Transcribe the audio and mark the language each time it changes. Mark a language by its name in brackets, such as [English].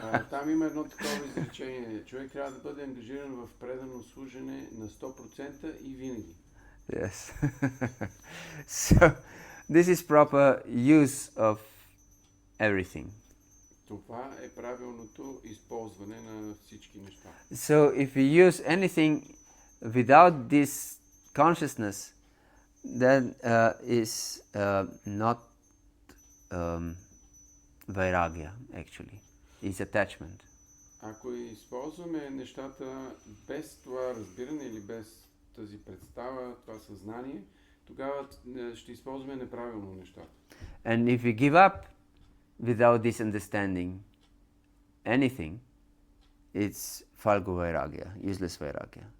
[Bulgarian] Там има едно такова изречение. Човек трябва да бъде ангажиран в предано служене на 100% и винаги. [English] Yes. So, this is proper use of everything. [Bulgarian] Това е правилното използване на всички неща. [English] So, if we use anything without this consciousness, then is not vairagya, actually. It's attachment. [Bulgarian] Ако използваме нещата без това разбиране или без тази представа, това съзнание, тогава ще използваме неправилно нещата. [English] And if we give up without this understanding anything, it's falgo vairagya, useless vairagya.